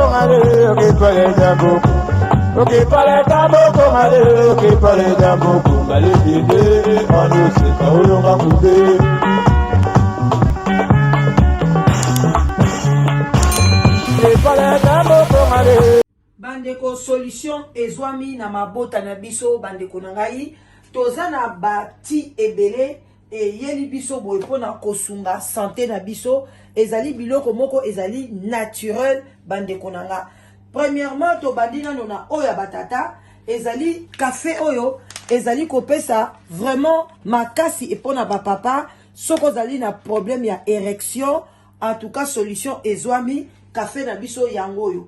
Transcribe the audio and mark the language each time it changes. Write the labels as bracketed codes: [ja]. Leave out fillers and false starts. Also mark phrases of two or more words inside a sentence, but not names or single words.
[ln] mare, ok pale jambo. Ok pale jambo mare, ok pale jambo male dide, anu se kaolo makude. Ok pale jambo mare. Bandeko solution ezwami na mabota na biso bandeko na ngai toza na bati ebele yeli biso boye pona kosunga santé na biso ezali biloko moko ezali naturel bandeko na nga. Premièrement to bandina nona oya batata ezali café oyo ezali kopesa vraiment makasi epona ba papa soko zali na problème ya érection [fr] en tout cas [ln] solution ezwami café na biso yango oyo.